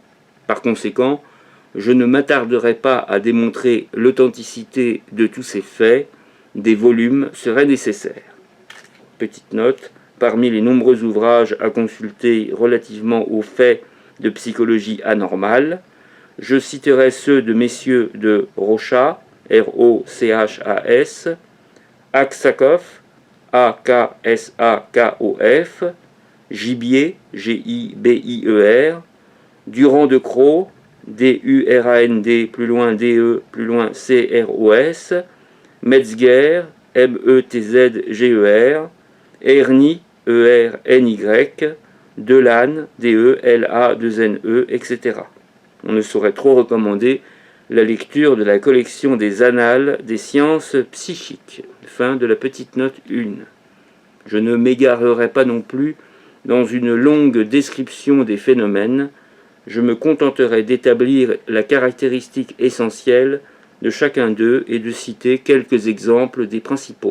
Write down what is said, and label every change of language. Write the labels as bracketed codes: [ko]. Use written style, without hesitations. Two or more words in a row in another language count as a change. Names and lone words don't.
[fr] Par conséquent, je ne m'attarderai pas à démontrer l'authenticité de tous ces faits, des volumes seraient nécessaires. Petite note, parmi les nombreux ouvrages à consulter relativement aux faits de psychologie anormale, je citerai ceux de messieurs de Rochas, R-O-C-H-A-S, Aksakoff, A-K-S-A-K-O-F, Gibier, G-I-B-I-E-R, Durand de Croo, D-U-R-A-N-D, plus loin D-E, plus loin C-R-O-S, Metzger, M-E-T-Z-G-E-R, Erny, E-R-N-Y, Delanne, D-E-L-A-2-N-E, etc. On ne saurait trop recommander la lecture de la collection des Annales des sciences psychiques. Fin de la petite note 1. Je ne m'égarerai pas non plus dans une longue description des phénomènes. Je me contenterai d'établir la caractéristique essentielle de chacun d'eux et de citer quelques exemples des principaux.